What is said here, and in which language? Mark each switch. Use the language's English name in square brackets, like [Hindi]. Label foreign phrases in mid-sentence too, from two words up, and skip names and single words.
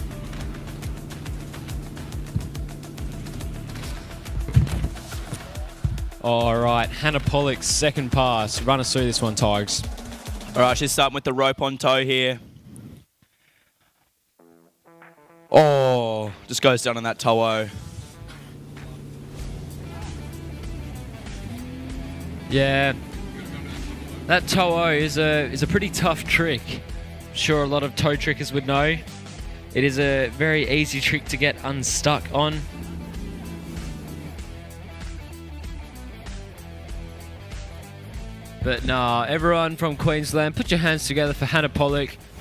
[English] All right, Hannah Pollock's second pass. Run us through this one, Tigers. All right, she's starting with the rope on toe here. Oh, just goes down on that toe-o. Yeah, that toe-o is a pretty tough trick. I'm sure a lot of toe trickers would know. It is a very easy trick to get unstuck on. But nah, everyone from Queensland, put your hands together for Hannah Pollock.